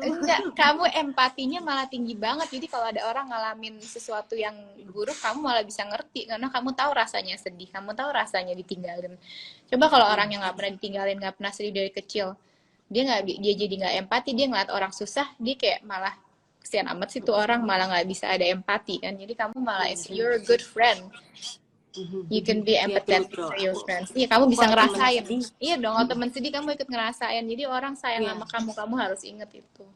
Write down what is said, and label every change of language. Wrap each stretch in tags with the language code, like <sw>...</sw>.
<id>Enggak, kamu empatinya malah tinggi banget. Jadi kalau ada orang ngalamin sesuatu yang buruk, kamu malah bisa ngerti karena kamu tahu rasanya sedih, kamu tahu rasanya ditinggalin. Coba kalau orang yang nggak pernah ditinggalin, nggak pernah sedih dari kecil, dia jadi nggak empati, dia ngeliat orang susah, dia kayak malah kesian amat sih tuh orang, malah nggak bisa ada empati kan. Jadi kamu malah</id> <en>you're a good friend. You can be empathetic to your friends.</en> <id>Iya, kamu bisa ngerasain. Iya dong, kalau teman sedih kamu ikut ngerasain. Jadi orang sayang sama kamu harus inget itu.</id>